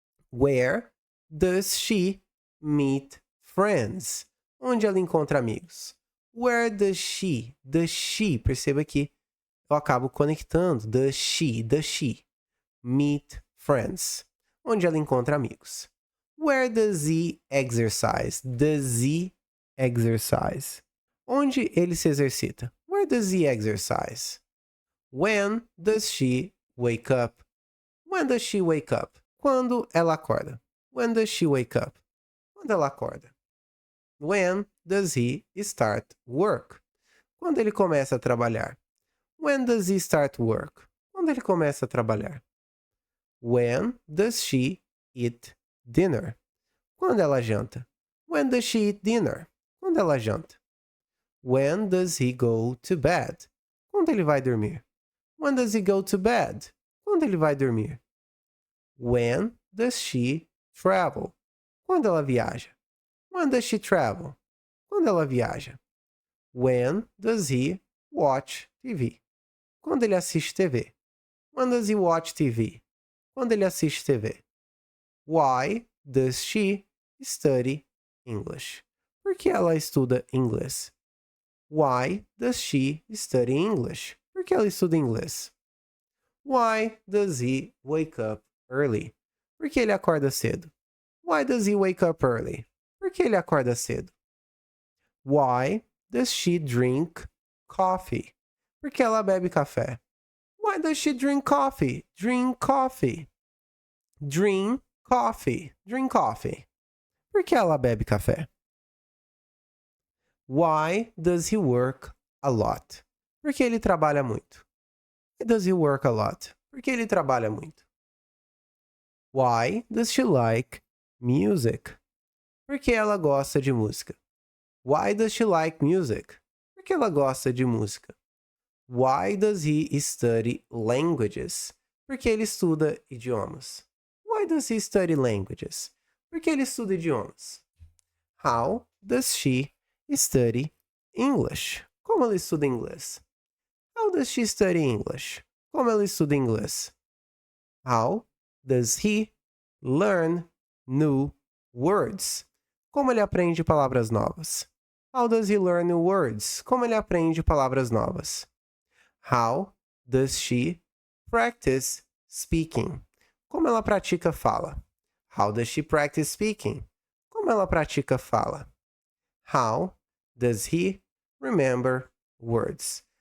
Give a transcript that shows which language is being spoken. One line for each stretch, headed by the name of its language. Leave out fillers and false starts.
English: Where does she meet friends?
Portuguese: Onde ela encontra amigos?
English: Where does she? Does she,
Portuguese: perceba que eu acabo conectando.
English: Does she meet friends?
Portuguese: Onde ela encontra amigos?
English: Where does he exercise? Does he exercise?
Portuguese: Onde ele se exercita?
English: Where does he exercise? When does she wake up? When does she wake up?
Portuguese: Quando ela acorda?
English: When does she wake up?
Portuguese: Quando ela acorda?
English: When does he start work?
Portuguese: Quando ele começa a trabalhar?
English: When does he start work?
Portuguese: Quando ele começa a trabalhar?
English: When does she eat dinner?
Portuguese: Quando ela janta?
English: When does she eat dinner?
Portuguese: Quando ela janta?
English: When does he go to bed?
Portuguese: Quando ele vai dormir?
English: When does he go to bed?
Portuguese: Quando ele vai dormir?
English: When does she travel?
Portuguese: Quando ela viaja?
English: When does she travel?
Portuguese: Quando ela viaja.
English: When does he watch TV?
Portuguese: Quando ele assiste TV.
English: When does he watch TV?
Portuguese: Quando ele assiste TV.
English: Why does she study English?
Portuguese: Por que ela estuda inglês?
English: Why does she study English?
Portuguese: Por que ela estuda inglês?
English: Why does he wake up early?
Portuguese: Por que ele acorda cedo?
English: Why does he wake up early?
Portuguese: Por que ele acorda cedo?
English: Why does she drink coffee?
Portuguese: Por que ela bebe café?
English: Why does she drink coffee? Drink coffee. Drink coffee. Drink coffee.
Portuguese: Por que ela bebe café?
English: Why does he work a lot?
Portuguese: Por que ele trabalha muito?
English: Why does he work a lot?
Portuguese: Por que ele trabalha muito?
English: Why does she like music?
Portuguese: Por que ela gosta de música?
English: Why does she like music?
Portuguese: Por que ela gosta de música?
English: Why does he study languages?
Portuguese: Por que ele estuda idiomas?
English: Why does he study languages?
Portuguese: Por que ele estuda idiomas?
English: How does she study English?
Portuguese: Como ela estuda inglês?
English: How does she study English?
Portuguese: Como ela estuda inglês?
English: How does he learn new words?
Portuguese: Como ele aprende palavras novas?
English: How does he learn new words?
Portuguese: Como ele aprende palavras novas?
English: How does she practice speaking?
Portuguese: Como ela pratica fala?
English: How does she practice speaking?
Portuguese: Como ela pratica fala?
English: How does he remember words?